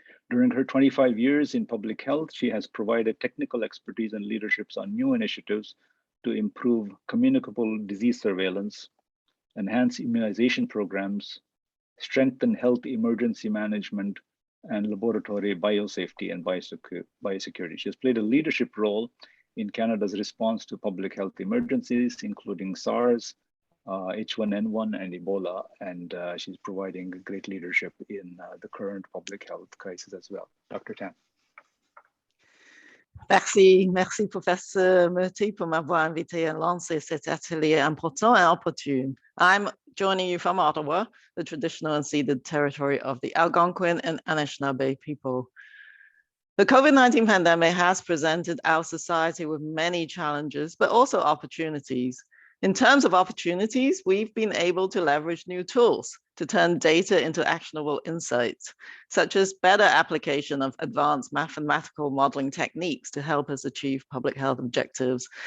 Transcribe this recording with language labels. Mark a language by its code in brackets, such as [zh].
[en] During her 25 years in public health, she has provided technical expertise and leaderships on new initiatives to improve communicable disease surveillance, enhance immunization programs, strengthen health emergency management, and laboratory biosafety and biosecurity. She has played a leadership role in Canada's response to public health emergencies, including SARS, H1N1 and Ebola, and she's providing great leadership in the current public health crisis as well. Dr. Tam. [fr] Merci Professeur Murty pour m'avoir invité à lancer cet atelier important et opportune. [en] I'm joining you from Ottawa, the traditional unceded territory of the Algonquin and Anishinaabe people. The COVID-19 pandemic has presented our society with many challenges, but also opportunities. In terms of opportunities, we've been able to leverage new tools to turn data into actionable insights, such as better application of advanced mathematical modeling techniques to help us achieve public health objectives.